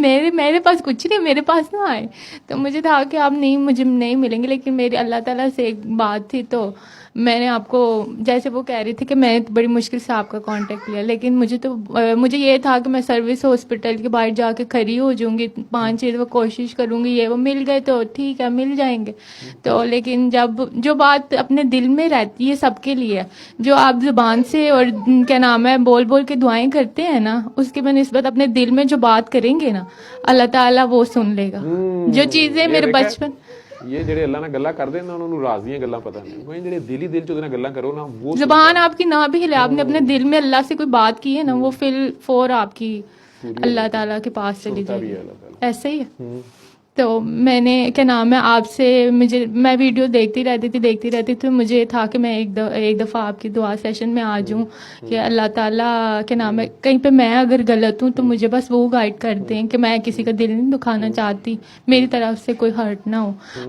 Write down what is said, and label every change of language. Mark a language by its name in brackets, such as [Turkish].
[Hindi] मेरे पास कुछ नहीं, मेरे पास ना आए। तो मुझे था कि आप नहीं, मुझे नहीं मिलेंगे, लेकिन मेरी अल्लाह ताला से एक बात थी तो मैंने आपको, जैसे वो कह रही थी कि मैं बड़ी मुश्किल से आपका कांटेक्ट लिया, लेकिन मुझे ये था कि मैं सर्विस हॉस्पिटल के बाहर जाके खड़ी हो जाऊंगी 5-6 दफ़ा कोशिश करूंगी, ये वो मिल गए तो ठीक है, मिल जाएंगे। तो लेकिन जब जो बात अपने दिल में रहती है सबके लिए, जो आप जुबान से और क्या नाम है बोल बोल के दुआएं करते हैं ना, उसके बनिस्बत अपने दिल में जो बात करेंगे ना अल्लाह ताला वो सुन लेगा। जो चीज़ें ये मेरे देखा? बचपन [Punjabi] ये ਜਿਹੜੇ ਅੱਲਾ ਨਾਲ ਗੱਲਾਂ ਕਰਦੇ ਨੇ ਉਹਨਾਂ ਨੂੰ ਰਾਜ਼ ਦੀਆਂ ਗੱਲਾਂ ਪਤਾ ਨਹੀਂ, ਕੋਈ ਜਿਹੜੇ ਦਿਲ ਹੀ ਦਿਲ ਚ ਉਹਦੇ ਨਾਲ ਗੱਲਾਂ ਕਰੋ ਨਾ वो [Hindi] जुबान आपकी ना भी हिले, आपने अपने दिल में अल्लाह से कोई बात की है ना, वो फिल फोर आपकी अल्लाह ताला के पास चली सुनता भी है जाएगी। अल्लाह ताला। ऐसे ही है। तो मैंने क्या नाम है आपसे, मैं वीडियो देखती रहती थी। मुझे था कि मैं एक दफ़ा आपकी दुआ सेशन में आ जाऊं कि अल्लाह ताला के नाम है कहीं पे मैं अगर गलत हूं तो मुझे बस वो गाइड कर दें कि मैं किसी का दिल नहीं दुखाना चाहती, मेरी तरफ से कोई हर्ट ना हो।